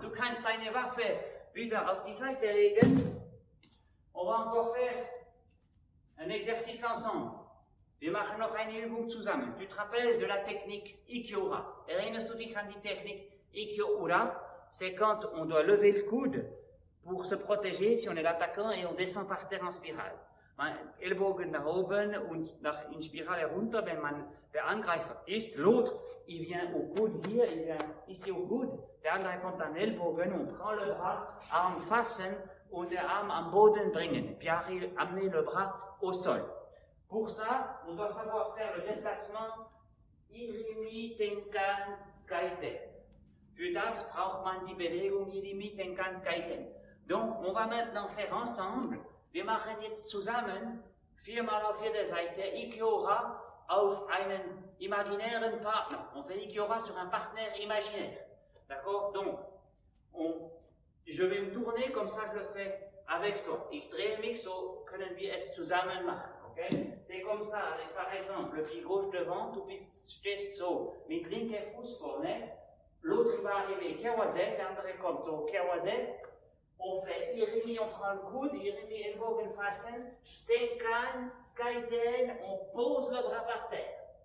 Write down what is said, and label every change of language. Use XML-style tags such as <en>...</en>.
<de>Du kannst deine Waffe wieder auf die Seite legen.</de> <fr>On va encore faire un exercice ensemble.</fr> <de>Wir machen noch eine Übung zusammen.</de> <fr>Tu te rappelles de la technique Ikiura?</fr> <de>Erinnerst du dich an die Technik Ikiura?</de> <fr>C'est quand on doit lever le coude pour se protéger si on est l'attaquant et on descend par terre en spirale.</fr> <de>Ellbogen nach oben und in Spirale herunter, wenn man der Angreifer ist.</de> <fr>L'autre, il vient au coude hier, il vient ici au coude.</fr> <de>Der andere kommt an Ellbogen,</de> <fr>on prend le bras,</fr> <de>Arm fassen und der Arm am Boden bringen.</de> <fr>Puis amener le bras au sol. Pour ça, on doit savoir faire le déplacement Irimi Tenkan Kaiten.</fr> <de>Für das braucht man die Bewegung Irimi Tenkan Kaiten.</de> <fr>Donc, on va maintenant faire ensemble.</fr> <de>Wir machen jetzt zusammen 4-mal auf jeder Seite Ikiura auf einen imaginären Partner.</de> <fr>On fait Ikiura sur un partenaire imaginaire. D'accord? Donc, je vais me tourner comme ça, je le fais avec toi.</fr> <de>Ich drehe mich, so können wir es zusammen machen. Okay?</de> <fr>C'est comme ça, avec par exemple le pied gauche devant,</fr> <de>du stehst so mit linker Fuß vorne,</de> <fr>l'autre va arriver Kewaze,</fr> <de>der andere kommt so Kewaze.</de> <fr>On fait Irimi, on prend le coude, Irimi,</fr> <de>Ellbogen fassen,</de> <fr>Tenkan, Kaiten, on pose le bras par terre.</fr>